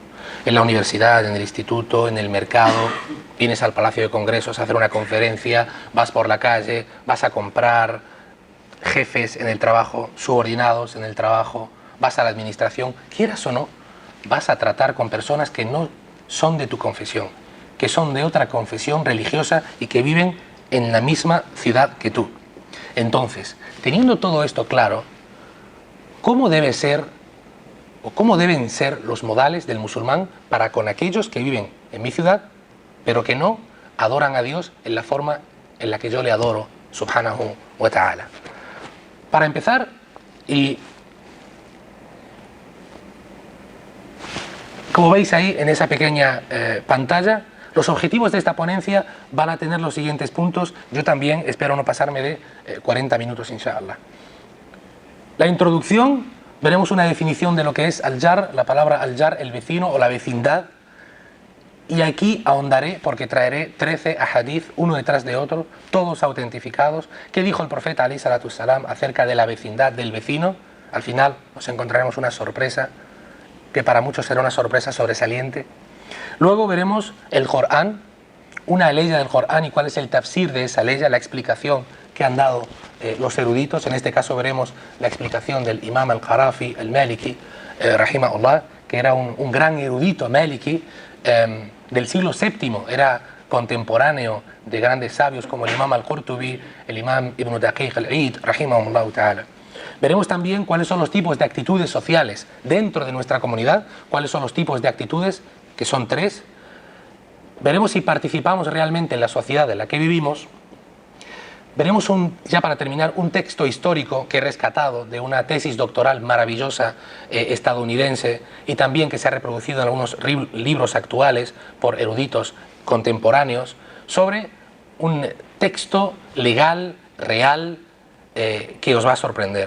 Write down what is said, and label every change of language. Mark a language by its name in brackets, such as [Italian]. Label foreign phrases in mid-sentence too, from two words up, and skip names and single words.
[Spanish] En la universidad, en el instituto, en el mercado, vienes al Palacio de Congresos a hacer una conferencia, vas por la calle, vas a comprar, jefes en el trabajo, subordinados en el trabajo, vas a la administración, quieras o no, vas a tratar con personas que no son de tu confesión, que son de otra confesión religiosa y que viven en la misma ciudad que tú. Entonces, teniendo todo esto claro, ¿cómo debe ser o cómo deben ser los modales del musulmán para con aquellos que viven en mi ciudad, pero que no adoran a Dios en la forma en la que yo le adoro, [Arabic] سبحانه وتعالى? [Spanish] Para empezar, y como veis ahí en esa pequeña pantalla, los objetivos de esta ponencia van a tener los siguientes puntos. Yo también espero no pasarme de 40 minutos, inshallah. La introducción, veremos una definición de lo que es al-jar, la palabra al-jar, el vecino o la vecindad. Y aquí ahondaré porque traeré 13 ahadith, uno detrás de otro, todos autentificados. ¿Qué dijo el profeta [Arabic] عليه الصلاة السلام [Spanish] acerca de la vecindad del vecino? Al final nos encontraremos una sorpresa, que para muchos será una sorpresa sobresaliente. Luego veremos el Corán, una ley del Corán y cuál es el tafsir de esa ley, la explicación que han dado los eruditos. En este caso veremos la explicación del imam al-Qarafi, al-Maliki, rahimahullah, que era un gran erudito maliki del siglo VII, era contemporáneo de grandes sabios como el imam al-Qurtubi, el imam Ibn Daqiq al-Eid, [Arabic] رحمه الله تعالى. [Spanish] Veremos también cuáles son los tipos de actitudes sociales dentro de nuestra comunidad, cuáles son los tipos de actitudes, que son 3. Veremos si participamos realmente en la sociedad en la que vivimos. Veremos, ya para terminar, un texto histórico que he rescatado de una tesis doctoral maravillosa estadounidense y también que se ha reproducido en algunos libros actuales por eruditos contemporáneos sobre un texto legal, real, que os va a sorprender.